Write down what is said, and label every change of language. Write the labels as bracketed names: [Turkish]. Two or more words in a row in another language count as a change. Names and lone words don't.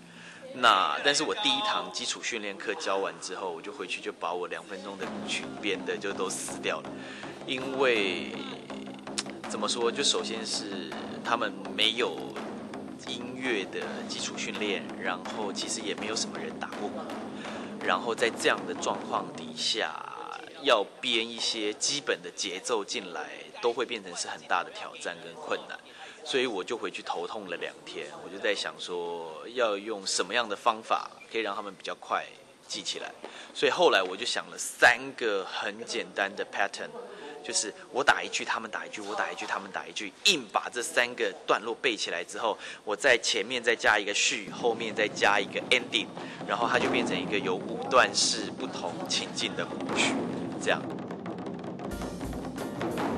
[Chinese] 但是我第一堂基礎訓練課教完之後，我就回去就把我2分鐘的鼓曲編的就都撕掉了，因為怎麼說，就首先是他們沒有音樂的基礎訓練，然後其實也沒有什麼人打過鼓，然後在這樣的狀況底下，要編一些基本的節奏進來，都會變成是很大的挑戰跟困難。所以我就回去頭痛了2天，我就在想說要用什麼樣的方法可以讓他們比較快記起來。所以後來我就想了3個很簡單的 pattern，就是我打一句，他們打一句，我打一句，他們打一句，硬把這3個段落背起來之後，我在前面再加一個序，後面再加一個 ending， 然後它就變成一個有5段式不同情境的舞曲，這樣。